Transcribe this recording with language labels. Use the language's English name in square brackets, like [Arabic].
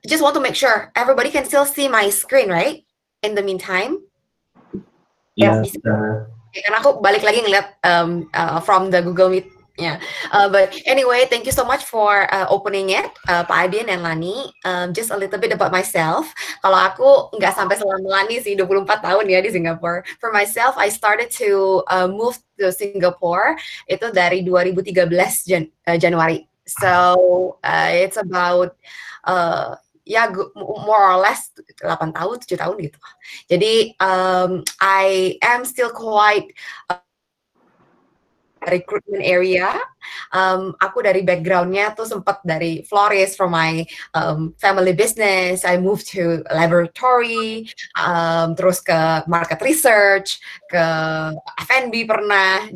[English] Just want to make sure everybody can still see my screen, right? In the meantime. Yes. [Indonesian] Karena aku balik lagi ngeliat from the Google Meet. [English] Yeah, but anyway, thank you so much for opening it, Pak Adin and Lani. Just a little bit about myself. [Indonesian] Kalau aku nggak sampai selama Lani sih, 24 tahun ya di Singapura. [English] For myself, I started to move to Singapore itu dari 2013 Januari. So it's about ya more or less 8 tahun, 7 tahun gitu. Jadi I am still quite recruitment area. [Indonesian] Aku dari backgroundnya tuh sempat dari florist from my family business. [English] I moved to laboratory, terus ke market research, ke F&B pernah.